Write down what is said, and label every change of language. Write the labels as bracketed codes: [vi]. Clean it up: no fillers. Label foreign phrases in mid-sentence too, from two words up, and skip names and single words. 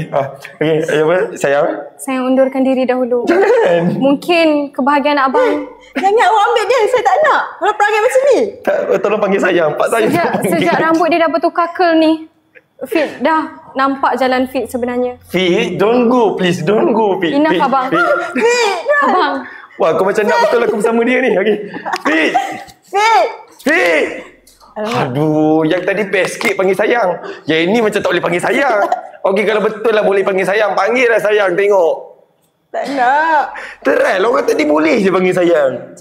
[ms] Okey, apa? Sayang. Saya undurkan diri dahulu. Jangan. Mungkin kebahagiaan abang. Jangan awak ambil dia. Saya tak nak. Kalau perangai macam ni. Tak, tolong panggil sayang. Pak saya. Sejak rambut dia dah bertukar curl ni. Fit dah. Nampak jalan fit sebenarnya. [en] Fit, don't go please. Don't go Fit. Enough [ms] Fit, abang. Fit. Abang. Wah, kau macam nak betul aku bersama dia ni. Okey. Fit. Fit. Aduh, yang tadi best sikit panggil sayang. Yang ini macam tak boleh panggil sayang. Okey, kalau betul lah boleh panggil sayang, panggil lah sayang, tengok. Tak nak. Try lah, orang tadi boleh je panggil sayang.